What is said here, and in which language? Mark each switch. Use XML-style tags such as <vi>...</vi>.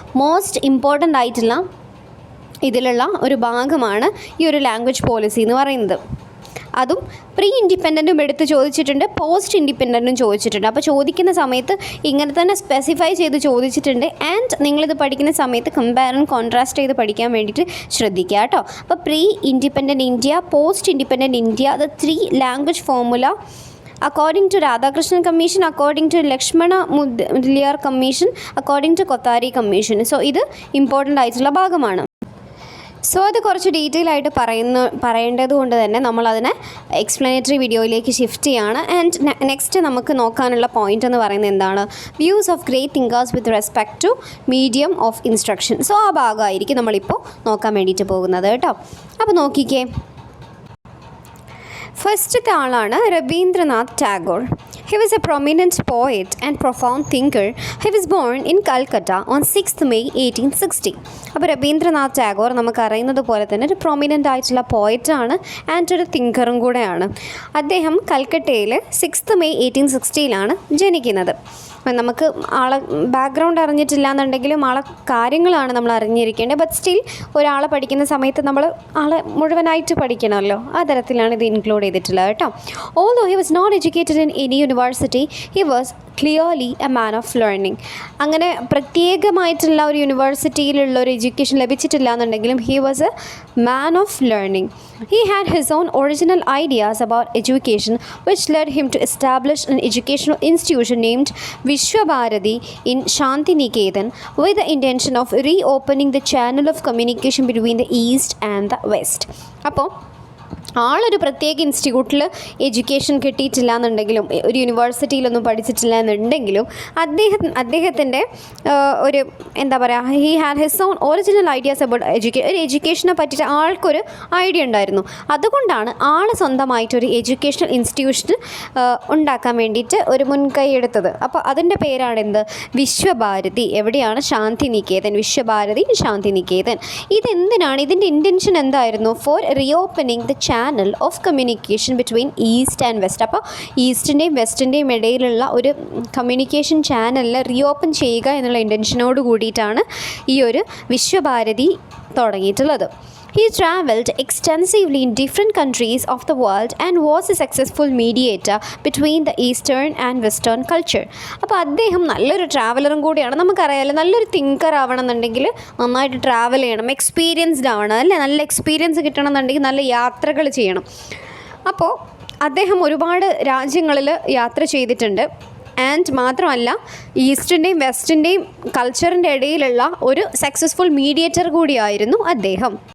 <ml>Most important ആയിട്ടുള്ള ഇതിലുള്ള ഒരു ഭാഗമാണ് ഈ ഒരു ലാംഗ്വേജ് പോളിസി എന്ന് പറയുന്നത്. അതും പ്രീ ഇൻഡിപെൻഡൻറ്റും എടുത്ത് ചോദിച്ചിട്ടുണ്ട്, പോസ്റ്റ് ഇൻഡിപെൻഡൻറ്റും ചോദിച്ചിട്ടുണ്ട്. അപ്പോൾ ചോദിക്കുന്ന സമയത്ത് ഇങ്ങനെ തന്നെ സ്പെസിഫൈ ചെയ്ത് ചോദിച്ചിട്ടുണ്ട്. ആൻഡ് നിങ്ങളിത് പഠിക്കുന്ന സമയത്ത് കമ്പയർ ആൻഡ് കോൺട്രാസ്റ്റ് ചെയ്ത് പഠിക്കാൻ വേണ്ടിയിട്ട് ശ്രദ്ധിക്കുക കേട്ടോ.</ml> <en>അപ്പോൾ pre independent India, post independent India, the 3 language formula according to Radhakrishnan Commission, according to Lakshmana Mudaliar Commission, according to Kothari Commission.</en> <ml>So ഇത് ഇമ്പോർട്ടൻ്റ് ആയിട്ടുള്ള ഭാഗമാണ്. സോ അത് കുറച്ച് ഡീറ്റെയിൽ ആയിട്ട് പറയേണ്ടത് കൊണ്ട് തന്നെ നമ്മളതിനെ എക്സ്പ്ലനേറ്ററി വീഡിയോയിലേക്ക് ഷിഫ്റ്റ് ചെയ്യാണ്. ആൻഡ് നെക്സ്റ്റ് നമുക്ക് നോക്കാനുള്ള പോയിൻ്റ് എന്ന് പറയുന്നത് എന്താണ്?</ml> <en>Views of great thinkers with respect to medium of instruction.</en> <ml>So ആ ഭാഗമായിരിക്കും നമ്മളിപ്പോൾ നോക്കാൻ വേണ്ടിയിട്ട് പോകുന്നത് കേട്ടോ. അപ്പോൾ നോക്കിക്കേ, ഫസ്റ്റത്തെ ആളാണ് Ravindranath Tagore.</ml> <en>He was a prominent poet and profound thinker. He was born in Calcutta on 6th May 1860.</en> <ml>അപ്പോൾ രവീന്ദ്രനാഥ് ടാഗോർ നമുക്കറിയുന്നത് പോലെ തന്നെ ഒരു പ്രൊമിനൻ്റ് ആയിട്ടുള്ള പോയറ്റാണ് ആൻഡ് ഒരു തിങ്കറും കൂടെയാണ്. അദ്ദേഹം കൽക്കട്ടയിൽ 6th May 1860 ജനിക്കുന്നത്. നമുക്ക് ആളെ ബാക്ക്ഗ്രൗണ്ട് അറിഞ്ഞിട്ടില്ല എന്നുണ്ടെങ്കിലും ആളെ കാര്യങ്ങളാണ് നമ്മൾ അറിഞ്ഞിരിക്കേണ്ടത്. ബട്ട് സ്റ്റിൽ ഒരാളെ പഠിക്കുന്ന സമയത്ത് നമ്മൾ ആളെ മുഴുവനായിട്ട് പഠിക്കണമല്ലോ, ആ തരത്തിലാണ് ഇത് ഇൻക്ലൂഡ് ചെയ്തിട്ടുള്ളത് കേട്ടോ.</ml> <en>Although he was not educated in any university, he was clearly a man of learning.</en> <ml>അങ്ങനെ പ്രത്യേകമായിട്ടുള്ള ഒരു യൂണിവേഴ്സിറ്റിയിലുള്ള ഒരു എഡ്യൂക്കേഷൻ ലഭിച്ചിട്ടില്ല എന്നുണ്ടെങ്കിലും</ml> <en>He was a man of learning. He had his own original ideas about education, which led him to establish an educational institution named Vishwabharati in Shantiniketan with the intention of reopening the channel of communication between the East and the West.</en> <ml>അപ്പോൾ ആളൊരു പ്രത്യേക ഇൻസ്റ്റിറ്റ്യൂട്ടിൽ education കിട്ടിയിട്ടില്ല എന്നുണ്ടെങ്കിലും ഒരു യൂണിവേഴ്സിറ്റിയിലൊന്നും പഠിച്ചിട്ടില്ല എന്നുണ്ടെങ്കിലും അദ്ദേഹത്തിൻ്റെ ഒരു എന്താ പറയുക,</ml> <en>he had his own original ideas about</en> <ml>ഒരു എഡ്യൂക്കേഷനെ പറ്റിയിട്ട് ആൾക്കൊരു ഐഡിയ ഉണ്ടായിരുന്നു. അതുകൊണ്ടാണ് ആൾ സ്വന്തമായിട്ടൊരു എഡ്യൂക്കേഷണൽ ഇൻസ്റ്റിറ്റ്യൂഷൻ ഉണ്ടാക്കാൻ വേണ്ടിയിട്ട് ഒരു മുൻകൈ എടുത്തത്. അപ്പോൾ അതിൻ്റെ പേരാണ് എന്ത്? വിശ്വഭാരതി. എവിടെയാണ്? ശാന്തിനികേതൻ. വിശ്വഭാരതി ശാന്തിനികേതൻ. ഇതെന്തിനാണ്? ഇതിൻ്റെ ഇൻറ്റൻഷൻ എന്തായിരുന്നു?</ml> <en>For reopening the channel of communication between East and West.</en> <ml>അപ്പോൾ ഈസ്റ്റിൻ്റെയും വെസ്റ്റിൻ്റെയും ഇടയിലുള്ള ഒരു കമ്മ്യൂണിക്കേഷൻ ചാനലിൽ റീഓപ്പൺ ചെയ്യുക എന്നുള്ള ഇൻറ്റൻഷനോട് കൂടിയിട്ടാണ് ഈ ഒരു Visva Bharati തുടങ്ങിയിട്ടുള്ളത്.</ml> <en>He travelled extensively in different countries of the world and was a successful mediator between the Eastern and Western culture.</en> <ml>അപ്പോൾ അദ്ദേഹം നല്ലൊരു ട്രാവലറും കൂടിയാണ്. നമുക്കറിയാമല്ലോ, നല്ലൊരു തിങ്കർ ആവണം എന്നുണ്ടെങ്കിൽ നന്നായിട്ട് ട്രാവൽ ചെയ്യണം, എക്സ്പീരിയൻസ്ഡ് ആവണം അല്ലേ. നല്ല എക്സ്പീരിയൻസ് കിട്ടണം എന്നുണ്ടെങ്കിൽ നല്ല യാത്രകൾ ചെയ്യണം. അപ്പോൾ അദ്ദേഹം ഒരുപാട് രാജ്യങ്ങളിൽ യാത്ര ചെയ്തിട്ടുണ്ട്. ആൻഡ് മാത്രമല്ല ഈസ്റ്റിൻ്റെയും വെസ്റ്റിൻ്റെയും കൾച്ചറിൻ്റെ ഇടയിലുള്ള ഒരു സക്സസ്ഫുൾ മീഡിയേറ്റർ കൂടിയായിരുന്നു അദ്ദേഹം.</ml>